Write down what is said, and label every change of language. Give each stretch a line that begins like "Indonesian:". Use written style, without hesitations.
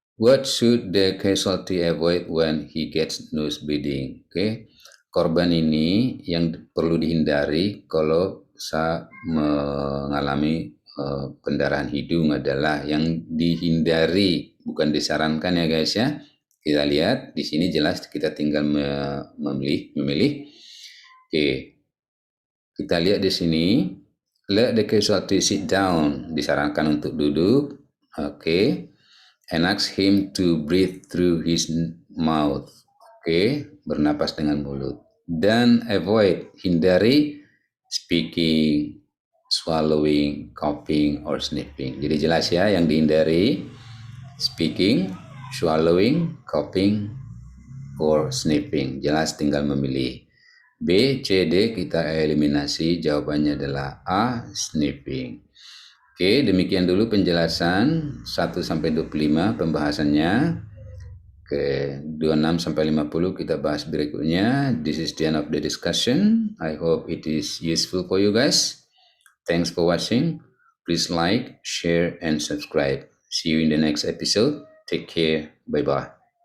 English: What should the casualty avoid when he gets nose bleeding?
Indonesian: Oke, korban ini yang perlu dihindari kalau saat mengalami pendarahan hidung adalah yang dihindari, bukan disarankan ya guys ya. Kita lihat di sini jelas, kita tinggal memilih. Oke, kita lihat di sini.
English: Let the casualty sit down,
Indonesian: disarankan untuk duduk. Oke.
English: And ask him to breathe through his mouth.
Indonesian: Oke, bernapas dengan mulut. Dan avoid, hindari
English: speaking, swallowing, coughing, or sniffing.
Indonesian: Jadi jelas ya, yang dihindari
English: speaking, swallowing, coughing, or sniffing.
Indonesian: Jelas, tinggal memilih. B, C, D kita eliminasi, jawabannya adalah A, sniffing. Oke, demikian dulu penjelasan 1-25 pembahasannya. Oke, 26-50 kita bahas berikutnya.
English: This is the end of the discussion. I hope it is useful for you guys. Thanks for watching. Please like, share, and subscribe. See you in the next episode. Take care. Bye-bye.